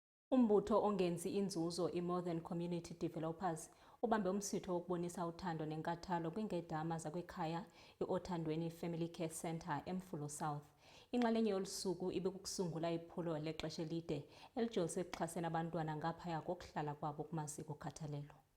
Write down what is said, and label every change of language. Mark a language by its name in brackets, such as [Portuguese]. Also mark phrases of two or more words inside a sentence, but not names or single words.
[Xhosa] Umbutho ongenzi inzuzo i-More Than Community Developers ubambe umsitho wokubonisa uthando nenkathalo kwingedama zakwekhaya i-Othandweni Family Care Centre eMfulo South. Inxalenye yolu suku ibikukusungula iphulo lexesha elide elijolise ekuxhaseni abantwana ngaphaya kokuhlala kwabo kumaziko okhathalelo.